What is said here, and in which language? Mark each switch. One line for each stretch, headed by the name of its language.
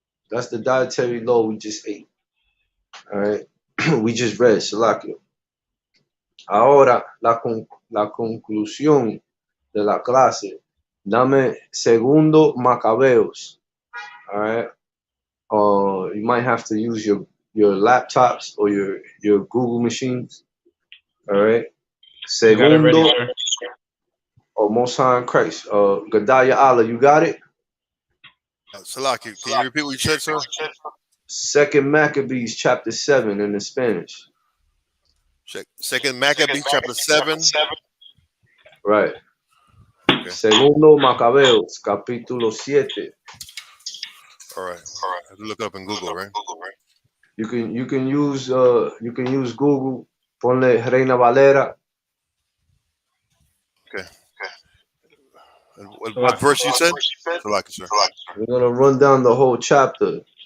English: That's the dietary law we just ate. All right. We just read, Salakio.
Spanish: Ahora, la conclusión de la clase. Dame segundo Macabeos.
English: All right. You might have to use your laptops or your Google machines. All right. Segundo. Oh, Most High in Christ. Gadaya Allah, you got it? Salaki, can you repeat what you said, sir? Second Maccabees chapter 7 in the Spanish. Second Maccabees chapter 7. Right. Okay.
Spanish: Segundo Macabeos capítulo 7.
English: All right. I have to look it up in Google, right? You can use Google.
Spanish: Ponle Reina Valera.
English: Okay. What verse you said? Salaki, sir. We're gonna run down the whole chapter.